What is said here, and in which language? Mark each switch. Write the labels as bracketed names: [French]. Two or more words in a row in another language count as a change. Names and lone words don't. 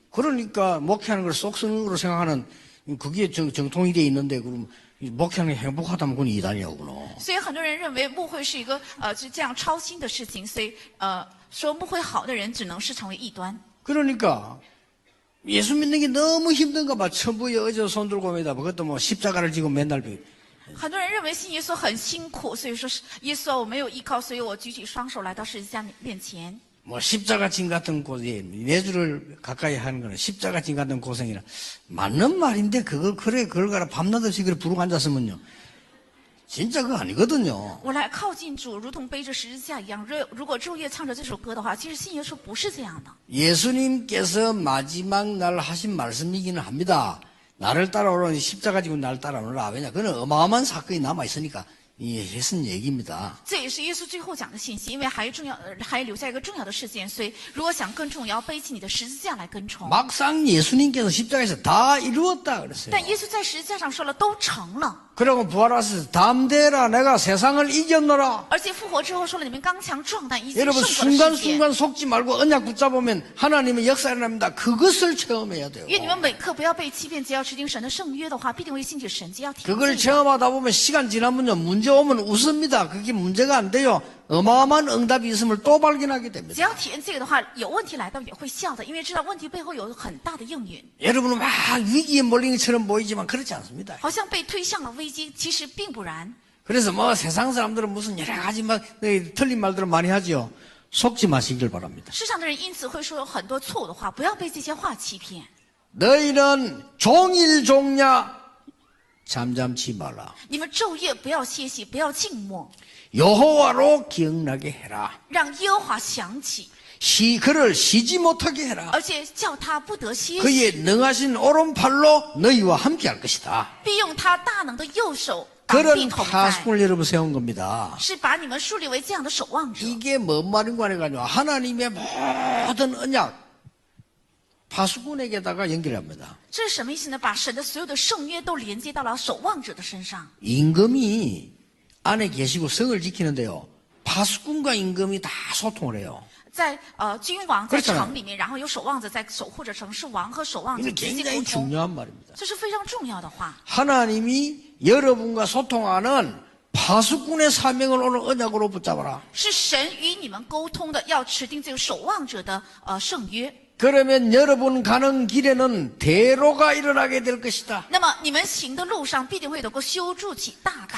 [Korean] 그러니까 목회하는 걸 속성으로 생각하는 그게 정통이 돼 있는데 그럼 목회하는 게 행복하다면 그건 이단이야구나. [Chinese] 所以很多人认为牧会是一个就这样超新的事情，所以说牧会好的人只能是成为异端。 [Korean] 그러니까 예수 믿는 게 너무 힘든가 봐. 천부에 어져 손 들고 매다. 그것도 뭐 십자가를 지고 맨날 [Chinese] 很多人认为信耶稣很辛苦，所以说是耶稣啊，我没有依靠，所以我举起双手来到十字架面前。 [Korean] 뭐 십자가 진 같은 고생, 내주를 가까이 하는 거는 십자가 진 같은 고생이라 맞는 말인데 그걸 가라 밤낮 없이 그래 부르고 앉았으면요. 진짜 그거 아니거든요. [Chinese] 我来靠近主，如同背着十字架一样。如果昼夜唱着这首歌的话，其实信耶稣不是这样的。 [Korean] 예수님께서 마지막 날 하신 말씀이기는 합니다. 나를 따라오라 십자가 지고 나를 따라오라. 왜냐? 그는 어마어마한 사건이 남아 있으니까 했은 얘기입니다. [Chinese] 这也是耶稣最后讲的信息，因为还留下一个重要的事件，所以如果想跟从，也要背起你的十字架来跟从。 [Korean] 막상 예수님께서 십자가에서 다 이루었다 그랬어요. [Chinese] 但耶稣在十字架上说了，都成了。 [Korean] 그리고 부활하셔서 담대라 내가 세상을 이겼노라. [Chinese] 而且复活之后说了，你们刚强壮胆，已经 [Korean] 여러분 [Chinese] 胜过了世界。 [Korean] 순간순간 속지 말고 언약 붙잡으면 하나님의 역사 일어납니다. 그것을 체험해야 돼요. [Chinese] 愿你们每刻不要被欺骗，只要持定神的圣约的话，必定会兴起神迹。要体 [Korean] 그걸 [Chinese] 会。 [Korean] 체험하다 보면 시간 지나면요 문제 오면 웃습니다. 그게 문제가 안 돼요. 어마어마한 응답이 있음을 또 발견하게 [Chinese] 只 [Korean] 됩니다. [Chinese] 要体验这个的话，有问题来到也会笑的，因为知道问题背后有很大的应允。 [Korean] 여러분은 막 위기에 몰린 것처럼 보이지만 그렇지 않습니다. [Chinese] 好像被推向了危机，其实并不然。 [Korean] 그래서 뭐 세상 사람들은 무슨 여러 가지 막 틀린 말들을 많이 하죠. 속지 마시길 바랍니다. [Chinese] 世上的人因此会说很多错误的话，不要被这些话欺骗。 [Korean] 너희는 종일 종냐 잠잠치 말라. [Chinese] 你们昼夜不要歇息，不要静默， [Korean] 여호와로 기억나게 해라. [Chinese] 让耶和华想起， [Korean] 그를 쉬지 못하게 해라. [Chinese] 而且叫他不得歇息， [Korean] 그의 능하신 오른팔로 너희와 함께할 것이다. [Chinese] 必用他大能的右手挡 [Korean] 그런 [Chinese] 避同在， [Korean] 파수꾼을 여러분 세운 겁니다. [Chinese] 是把你们树立为这样的守望者。 [Korean] 이게 뭔 말인가 해가지고 하나님의 모든 언약 파수꾼에게다가 연결합니다. [Chinese] 这是什么意思呢？把神的所有的圣约都连接到了守望者的身上。 [Korean] 임금이 안에 계시고 성을 지키는데요. 파수꾼과 임금이 다 소통을 해요. [Chinese] 在君王在 [Korean] 그렇잖아요 [Chinese] 城里面，然后有守望者在守护着城，是王和守望者 [Korean] 이게 [Chinese] 直接 [Korean] 굉장히 [Chinese] 沟通， [Korean] 중요한 말입니다. [Chinese] 这是非常重要的话。 [Korean] 하나님이 여러분과 소통하는 파수꾼의 사명을 오늘 언약으로 붙잡아라. [Chinese] 是神与你们沟通的，要持定这个守望者的圣约。 [Korean] 그러면 여러분 가는 길에는 대로가 일어나게 될 것이다. [Chinese] 那么你们行的路上必定会能够修筑起大道，